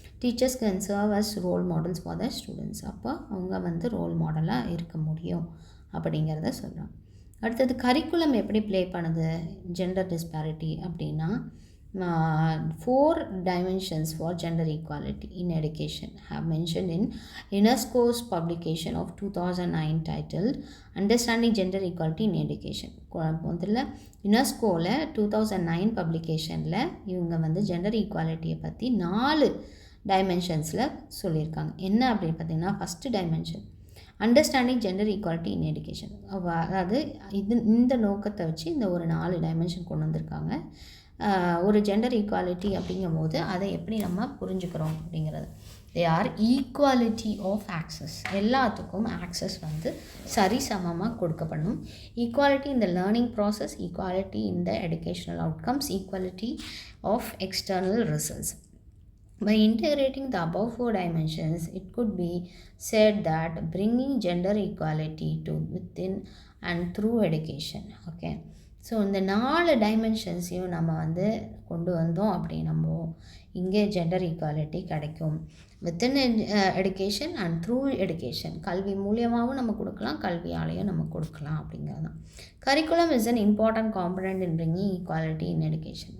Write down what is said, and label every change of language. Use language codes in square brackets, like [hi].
[en] Teachers can serve as role models for the students. [ta] அப்போ அவங்க வந்து ரோல் மாடலாக இருக்க முடியும் அப்படிங்கிறத சொல்கிறாங்க. அடுத்தது கரிக்குலம் எப்படி ப்ளே பண்ணுது ஜெண்டர் டிஸ்பாரிட்டி அப்படின்னா, [en] 4 dimensions for gender equality in education have mentioned in UNESCO's publication of 2009 titled Understanding Gender Equality in Education. [ta] முதல்ல யுனெஸ்கோவில் 2009 பப்ளிகேஷனில் இவங்க வந்து ஜெண்டர் ஈக்குவாலிட்டியை பற்றி 4 டைமென்ஷன்ஸில் சொல்லியிருக்காங்க. என்ன அப்படின்னு பார்த்தீங்கன்னா, [en] First dimension understanding gender equality in education. [ta] அதாவது இந்த நோக்கத்தை வச்சு இந்த ஒரு 4 டைமென்ஷன் கொண்டு வந்திருக்காங்க. ஒரு ஜெண்டர் ஈக்குவாலிட்டி அப்படிங்கும்போது அதை எப்படி நம்ம புரிஞ்சுக்கிறோம் அப்படிங்கிறது. [en] they are equality of access, [ta] எல்லாத்துக்கும் ஆக்சஸ் வந்து சரிசமமாக கொடுக்கப்படணும். [en] Equality in the learning process, equality in the educational outcomes, equality of external results. By integrating the above 4 dimensions, it could be said that bringing gender equality to within and through education. Okay. [ta] So இந்த 4 டைமென்ஷன்ஸையும் நம்ம வந்து கொண்டு வந்தோம் அப்படின்னமோ இங்கே gender equality கிடைக்கும். [en] within education and through education, [ta] கல்வி மூலியமாகவும் நம்ம கொடுக்கலாம், கல்வியாலையும் நம்ம கொடுக்கலாம் அப்படிங்கிறது தான். [en] Curriculum is an important component in bringing equality in education.